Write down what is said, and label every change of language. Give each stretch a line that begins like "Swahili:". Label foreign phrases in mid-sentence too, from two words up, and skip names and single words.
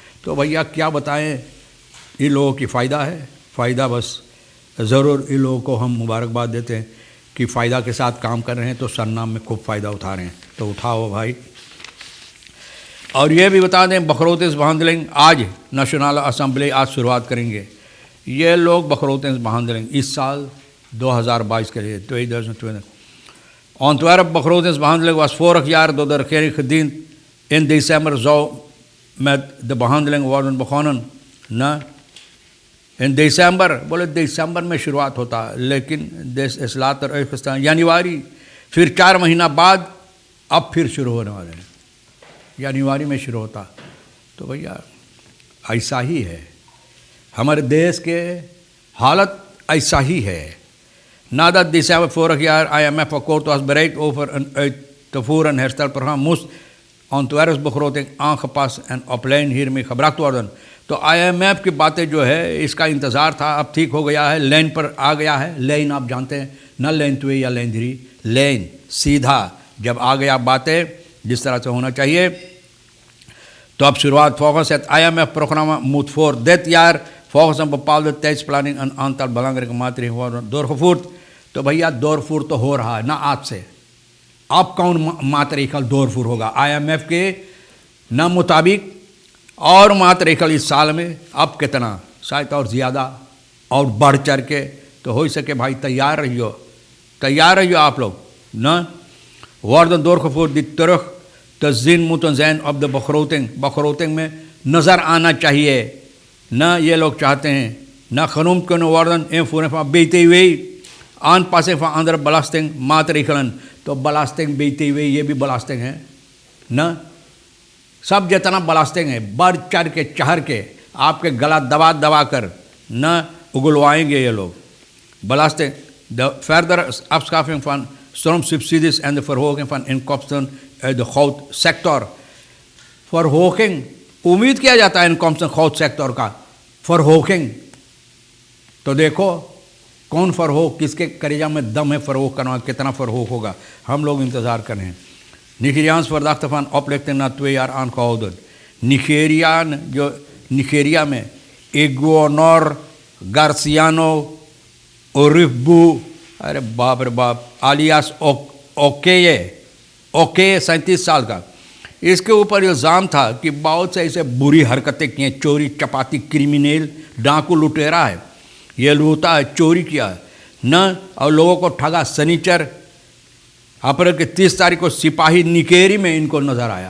Caribbean Hindustani: तो भैया क्या बताएं, इन लोगों की फ़ायदा है, फ़ायदा बस ज़रूर इन लोगों को हम मुबारकबाद देते हैं कि फ़ायदा के साथ काम कर रहे हैं तो सरनाम में खूब फ़ायदा उठा रहे हैं, तो उठाओ भाई। और ये भी बता दें
Dutch: begrotings behandeling
Caribbean Hindustani: आज नेशनल असम्बली आज शुरुआत करेंगे। ये लोग
Dutch: begrotings behandeling
Caribbean Hindustani: इस साल 2022 के लिए
Dutch: 2022 ontwerp begrotingsbehandeling was vorig jaar door de regering gediend. In december zou met de behandeling worden begonnen.
Caribbean Hindustani: ना इन दिसंबर, बोले दिसंबर में शुरुआत होता, लेकिन देश इसलातर जनवरी, फिर 4 महीना बाद अब फिर शुरू होने वाले हैं। जनवरी में शुरू होता। तो भैया ऐसा ही है, हमारे देश के हालत ऐसा ही है।
Dutch: Nadat december vorig jaar IMF akkoord was bereikt over een uit te voeren herstelprogramma moest ontwerps begroting aangepast en op lijn hiermee gebracht worden.
Caribbean Hindustani: तो IMF की बातें जो है इसका इंतज़ार था, अब ठीक हो गया है, लेन पर आ गया है। लेन आप जानते हैं, न लेन 2 या लेन 3, लेन सीधा जब आ गया बातें जिस तरह से होना चाहिए। तो अब शुरुआत
Dutch: volgens het IMF-programma moet voor dit jaar volgens een bepaalde tijdsplanning een aantal belangrijke maatregelen worden doorgevoerd.
Caribbean Hindustani: तो भैया doorvoer तो हो रहा है ना आज से, अब कौन मात्रिकल doorvoer होगा IMF के न मुताबिक, और मात्रिकल इस साल में अब कितना, शायद और ज़्यादा और बढ़ चढ़ के, तो हो सके भाई तैयार रहियो आप लोग न।
Dutch: worden doorgevoerd die terug te zien moeten zijn op de begroting
Caribbean Hindustani: में नज़र आना चाहिए, न ये लोग चाहते हैं न
Dutch: genoemd kunnen worden invoering van BTW, aanpassing van andere belastingmaatregelen।
Caribbean Hindustani: तो belasting BTW ये भी belasting है न, सब जितना belasting है बढ़ चढ़ के चढ़ के आपके गला दबा कर न उगलवाएंगे ये लोग belasting।
English: The further
Dutch: afschaffing van stroomsubsidies en de verhoging van inkomsten uit de goudsector।
Caribbean Hindustani: verhoging उम्मीद किया जाता है इनकम खौद सेक्टर का फरहोकिंग, तो देखो कौन फरहोक, किसके करेजा में दम है फरहोक करना, कितना फरहोक होगा, हम लोग इंतज़ार कर रहे हैं।
Dutch: Nigeriaans verdachte van oplichting na 2 jaar aangehouden।
Caribbean Hindustani: निगेरियान जो निगेरिया में इग्वेनोर गार्सियानो ओरिफबू, अरे बाप रे बाप, आलियास ओके 37 साल का, इसके ऊपर इल्ज़ाम था कि बहुत से ऐसे बुरी हरकतें की हैं, चोरी चपाती, क्रिमिनल डाकू लुटेरा है, ये लूटा है, चोरी किया है न, और लोगों को ठगा। शनिचर अप्रैल के 30 तारीख को सिपाही निकेरी में इनको नज़र आया।